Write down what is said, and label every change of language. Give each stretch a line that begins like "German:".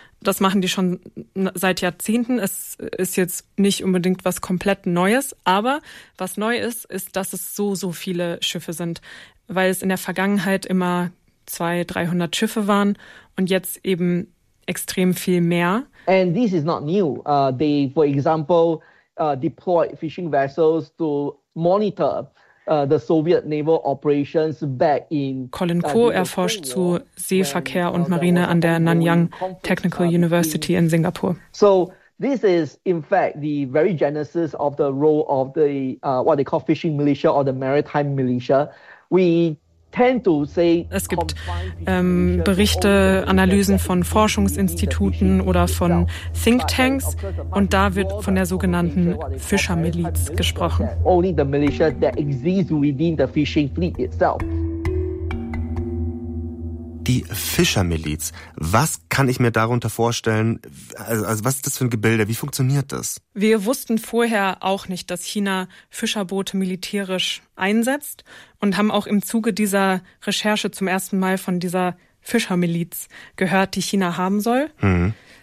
German: Das machen die schon seit Jahrzehnten. Es ist jetzt nicht unbedingt was komplett Neues. Aber was neu ist, ist, dass es so viele Schiffe sind, weil es in der Vergangenheit immer 200-300 Schiffe waren und jetzt eben extrem viel mehr.
English: And this is not new. They, for example, deploy fishing vessels to monitor the Soviet naval operations back in
German: Colin Koh erforscht zu Seeverkehr und Marine an der Nanyang Technical University in Singapur.
English: So this is in fact the very genesis of the role of the what they call fishing militia or the maritime militia. We tend to say
German: es gibt Berichte, Analysen von Forschungsinstituten oder von Think Tanks und da wird von der sogenannten Fischermiliz gesprochen.
English: Only the militia that exists within the fishing fleet itself.
German: Die Fischermiliz, was kann ich mir darunter vorstellen? Also was ist das für ein Gebilde? Wie funktioniert das? Wir wussten vorher auch nicht, dass China Fischerboote militärisch einsetzt und haben auch im Zuge dieser Recherche zum ersten Mal von dieser Fischermiliz gehört, die China haben soll. Mhm.